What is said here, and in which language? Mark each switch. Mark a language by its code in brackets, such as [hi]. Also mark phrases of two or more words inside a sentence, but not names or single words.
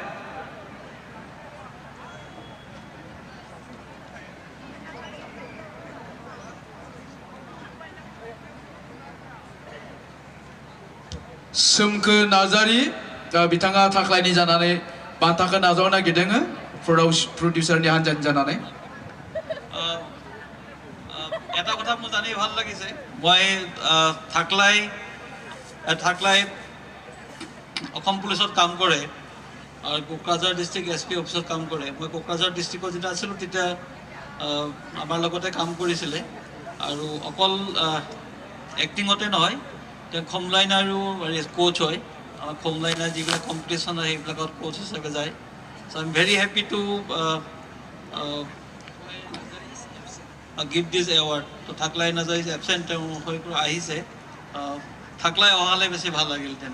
[brx] सोमखो नार्जारी बिथाङा थाख्लायनि जानानै बान्थाखौ नाजावनो नागिरदों प्रडिउसारनि हानजानि जानानै। [as] এটা কথা মোৰ জানি ভাল লাগিছে মই থাকলাই অসম পুলিচত কাম কৰে আৰু কোকৰাঝাৰ [en] district SP office [as] কাম কৰে। মই কোকৰাঝাৰ ডিষ্ট্ৰিক্টত যেতিয়া আছিলোঁ তেতিয়া আমাৰ লগতে কাম কৰিছিলে আৰু অকল এক্টিঙতে নহয় তেওঁ খমলাইনাৰো কোচ হয়। আমাৰ খমলাইনাৰ যিবিলাক কম্পিটিশ্যন হয় সেইবিলাকত কোচ হিচাপে যায়। [en] So I am very happy to give this award to Thaklai Narzary is absent [as] আহিছে থাকলাই অহালে বেছি ভাল লাগিলহেঁতেন।